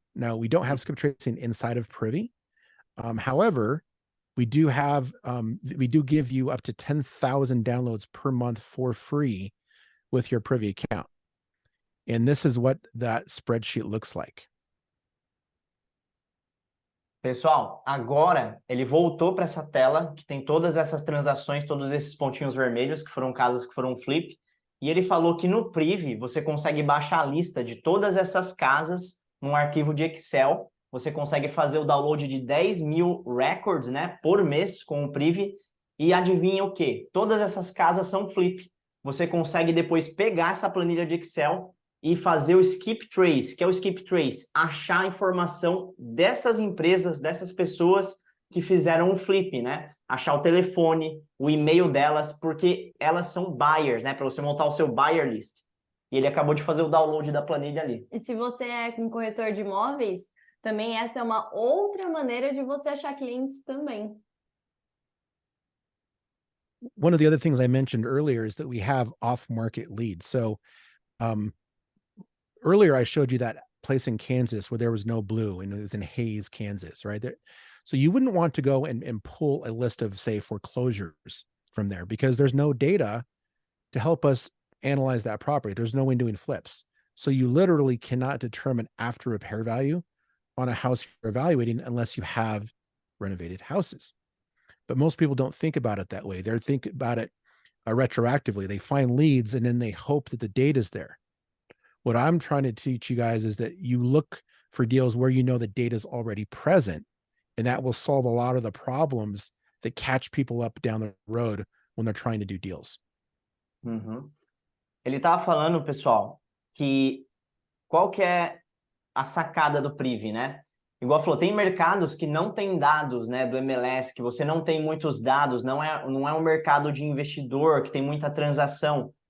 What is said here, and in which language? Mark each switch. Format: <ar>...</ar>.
<en>Now, we don't have skip tracing inside of Privy. However, we do give you up to 10,000 downloads per month for free with your Privy account. And this is what that spreadsheet looks like.</en> <pt>Pessoal, agora ele voltou para essa tela que tem todas essas transações, todos esses pontinhos vermelhos, que foram casas que foram flip, e ele falou que no Privy você consegue baixar a lista de todas essas casas num arquivo de Excel. Você consegue fazer o download de 10 mil records, né, por mês com o Privy, e adivinha o quê? Todas essas casas são flip. Você consegue depois pegar essa planilha de Excel e fazer o skip trace. Que é o skip trace? Achar a informação dessas empresas, dessas pessoas que fizeram um flip, né? Achar o telefone, o e-mail delas, porque elas são buyers, né? Para você montar o seu buyer list. E ele acabou de fazer o download da planilha ali. E se você é um corretor de imóveis, também essa é uma outra maneira de você achar clientes também.</pt> <en>One of the other things I mentioned earlier is that we have off-market leads. So earlier I showed you that place in Kansas where there was no blue, and it was in Hayes, Kansas, right there. So you wouldn't want to go and pull a list of, say, foreclosures from there, because there's no data to help us analyze that property. There's no one doing flips. So you literally cannot determine after repair value on a house you're evaluating unless you have renovated houses. But most people don't think about it that way. They're thinking about it retroactively. They find leads and then they hope that the data's there. What I'm trying to teach you guys is that you look for deals where you know the data is already present, and that will solve a lot of the problems that catch people up down the road when they're trying to do deals.</en> <pt>Ele estava falando, pessoal, que qual que é a sacada do Privy, né? Igual falou, tem mercados que não tem dados, né, do MLS, que você não tem muitos dados, não é um mercado de investidor que tem muita transação.</pt>